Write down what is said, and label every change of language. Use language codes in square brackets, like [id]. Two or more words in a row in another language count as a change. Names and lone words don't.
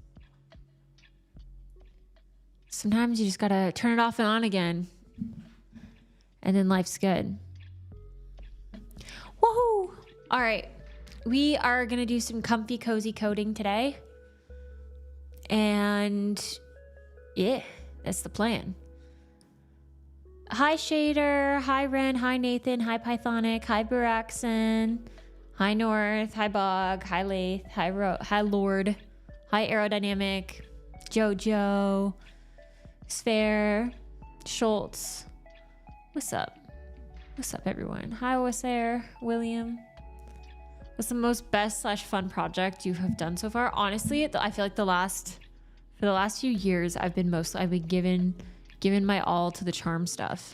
[en] Sometimes you just gotta turn it off and on again, and then life's good. Woohoo! All right, we are gonna do some comfy, cozy coding today, and yeah, that's the plan. Hi Shader, hi Ren, hi Nathan, hi Pythonic, hi Buraxon, hi North, hi Bog, hi Lath, hi Lord, hi Aerodynamic, Jojo, Sphere, Schultz. What's up? What's up, everyone? Hi, Wassair, William. What's the most best/fun project you have done so far? Honestly, I feel like for the last few years, I've been given my all to the charm stuff.